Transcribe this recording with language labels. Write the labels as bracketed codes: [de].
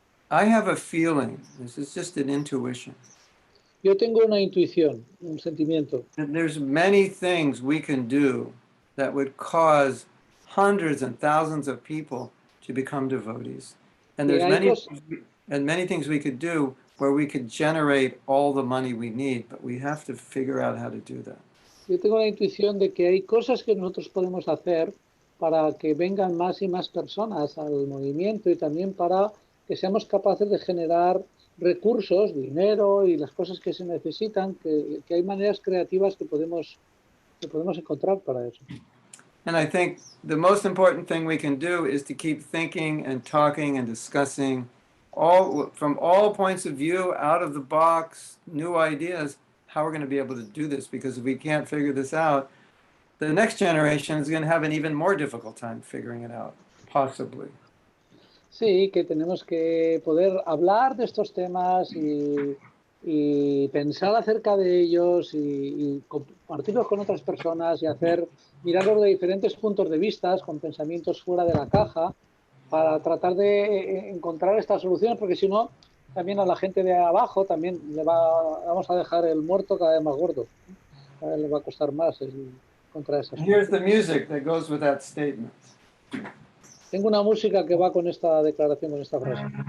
[en] I have a feeling, this is just an intuition. [es] Yo tengo una intuición, un sentimiento. [en] And there's many things we can do that would cause hundreds and thousands of people to become devotees. And there's many things we could do where we could generate all the money we need, but we have to figure out how to do that. [es] Yo tengo la intuición de que hay cosas que nosotros podemos hacer para que vengan más y más personas al movimiento y también para que seamos capaces de generar recursos, dinero y las cosas que se necesitan, que hay maneras creativas que podemos encontrar para eso. [en] And I think the most important thing we can do is to keep thinking and talking and discussing from all points of view, out of the box, new ideas, how we're going to be able to do this, because if we can't figure this out, the next generation is going to have an even more difficult time figuring it out, possibly. [es] Sí, que tenemos que poder hablar de estos temas y pensar acerca de ellos y compartirlos con otras personas y mirarlos de diferentes puntos de vista, con pensamientos fuera de la caja, para tratar de encontrar estas soluciones, porque si no, también a la gente de abajo también vamos a dejar el muerto cada vez más gordo. Cada vez le va a costar más encontrar esas. [en] Here's the music that goes with that statement. [es] Tengo una música que va con esta declaración, con esta frase.